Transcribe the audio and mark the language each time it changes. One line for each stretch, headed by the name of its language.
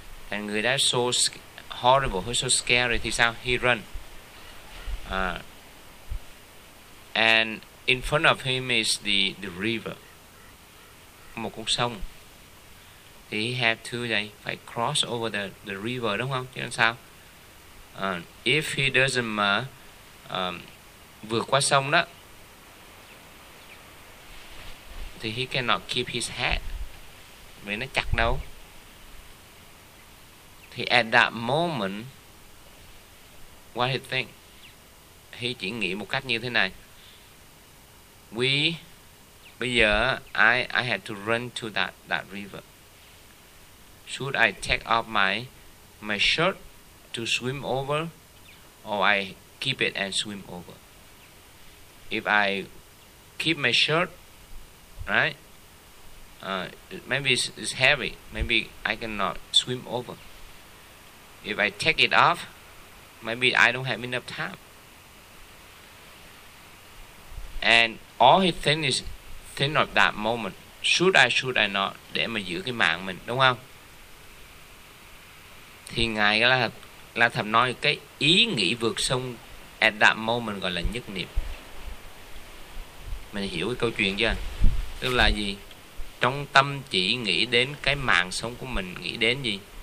Vietnamese: Thành người đó
English: so horrible, so scary
Vietnamese: thì sao?
English: He run. And in front of him is the river.
Vietnamese: Một con sông.
English: Thì he had to say,
Vietnamese: phải
English: cross over the river,
Vietnamese: đúng không? Chứ làm sao?
English: If he doesn't
Vietnamese: vượt qua sông đó, thì
English: he cannot keep his head.
Vietnamese: Vì nó chặt đâu.
English: Thì at that moment, what he think?
Vietnamese: He chỉ nghĩ một cách như thế này. We Bây giờ
English: I had to run to that river. Should I take off my shirt to swim over, or I keep it and swim over? If I keep my shirt, right? Maybe it's heavy. Maybe I cannot swim over. If I take it off, maybe I don't have enough time. And all he thinks is think of that moment. Should I not?
Vietnamese: Để mà giữ cái mạng mình, đúng không? Thì Ngài là thầm nói cái ý nghĩ vượt sông
English: at that moment
Vietnamese: gọi là nhất niệm. Mình hiểu cái câu chuyện chưa? Tức là gì? Trong tâm chỉ nghĩ đến cái mạng sống của mình, nghĩ đến gì?